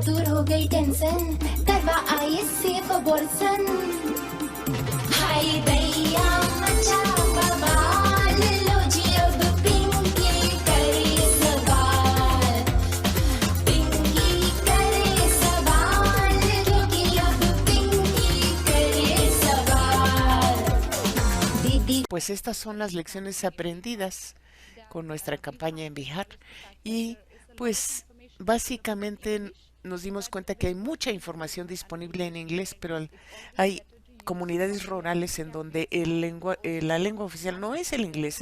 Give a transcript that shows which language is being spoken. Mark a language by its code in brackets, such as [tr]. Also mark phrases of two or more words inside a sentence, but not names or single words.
[hi] दूर हो गई टेंशन करवा आइए [en] safe abortion [hi] हाय दैया मचा बवाल लो जी अब पिंकी करे सवाल पिंकी करे सवाल क्योंकि अब पिंकी करे सवाल दीदी. [es] Pues estas son las lecciones aprendidas con nuestra campaña en Bihar y pues básicamente nos dimos cuenta que hay mucha información disponible en inglés, pero hay comunidades rurales en donde la lengua oficial no es el inglés.